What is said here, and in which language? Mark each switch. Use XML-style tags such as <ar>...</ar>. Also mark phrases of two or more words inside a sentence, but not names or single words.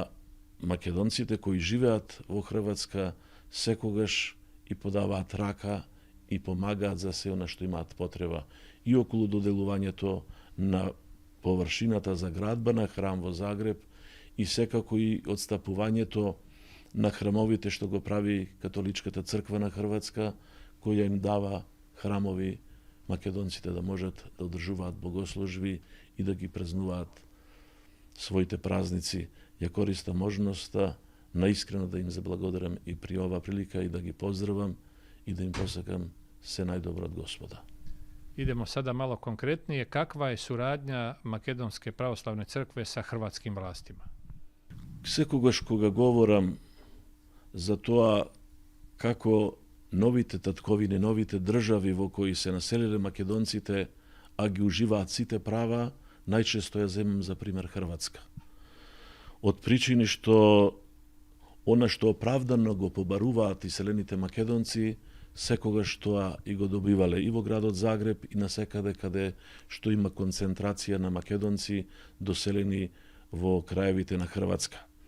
<mk>македонците кои живеат во Хрватска секогаш и подаваат рака и помагаат за се она што имаат потреба и околу доделувањето на површината за градба на храм во Загреб и секако и одстапувањето на храмовите што го прави католичката црква на Хрватска, која им дава храмови македонците да можат да одржуваат богослужби и да ги празнуваат своите празници. Ја користам можноста наискрено да им заблагодарам и при ова прилика и да ги поздравам и да им посакам се најдобро од Господа.</mk> <hr>Idemo sada malo konkretnije. Kakva je suradnja Makedonske pravoslavne crkve sa hrvatskim vlastima?</hr> <mk>Секогаш кога говорам за тоа како новите татковини, новите држави во кои се населиле македонците, а ги уживаат сите права, најчесто ја земам за пример Хрватска. Од причини што она што оправдано го побаруваат иселените македонци, секогаш тоа и го добивале и во градот Загреб и насекаде каде што има концентрација на македонци доселени во краевите на Хрватска.</mk>